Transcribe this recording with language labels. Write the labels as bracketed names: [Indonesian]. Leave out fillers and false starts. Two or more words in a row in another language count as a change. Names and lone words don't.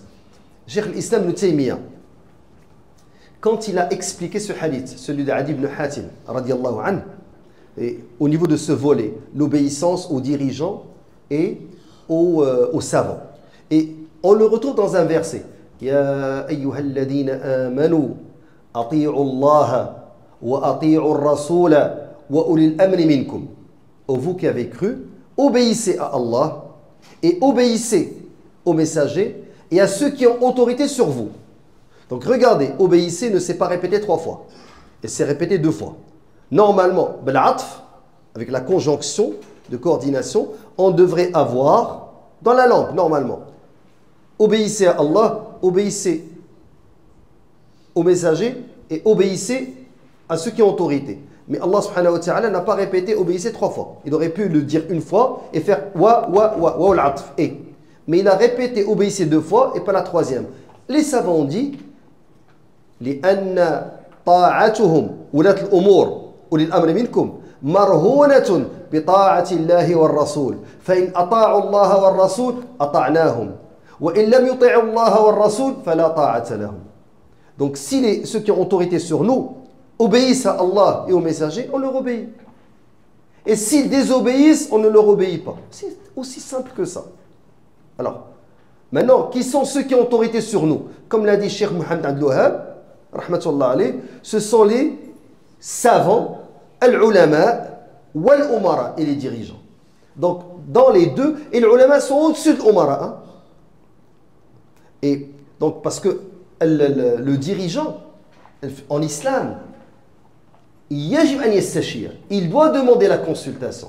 [French] Cheikh l'Islam Ibn Taymiyyah, quand il a expliqué ce hadith, celui d'Adi ibn Hatim, [Arabic] رضي الله عنه, [French] et au niveau de ce volet, l'obéissance aux dirigeants et aux savants. Et on le retrouve dans un verset. [Arabic] يا أيها الذين آمنوا أطيعوا الله وأطيعوا الرسول وأولي الأمر منكم. [French] Ô vous qui avez cru, obéissez à Allah et obéissez aux messagers et à ceux qui ont autorité sur vous. Donc regardez, obéissez ne s'est pas répété 3 fois. Et c'est répété 2 fois. Normalement, بالعطف, avec la conjonction de coordination, on devrait avoir dans la langue, normalement. Obéissez à Allah, obéissez aux messagers et obéissez à ceux qui ont autorité. Mais Allah [Arabic] سبحانه وتعالى [French] n'a pas répété obéissez 3 fois. Il aurait pu le dire 1 fois et faire [Arabic] والعطف. [French] Mais il a répété obéissez 2 fois et pas la 3e. Les savants ont dit [Arabic] لأن طاعتهم ولاة الأمور أولي الأمر منكم مرهونة بطاعة الله والرسول فإن أطاعوا الله والرسول أطعناهم وإن لم يطيعوا الله والرسول فلا طاعة لهم. [French] Donc si ceux qui ont autorité sur nous obéissent à Allah et aux messagers, on leur obéit. Et s'ils désobéissent, on ne leur obéit pas. C'est aussi simple que ça. Alors, maintenant, qui sont ceux qui ont autorité sur nous? Comme l'a dit Cheikh Mohammed al-Wahhab, [Arabic] رحمة الله عليه, [French] ce sont les savants, [Arabic] العلماء والأمراء [French] et les dirigeants. Donc, dans les deux, et les ulama sont au-dessus de l'umara. Hein? Et donc, parce que le dirigeant, en islam, il doit demander la consultation.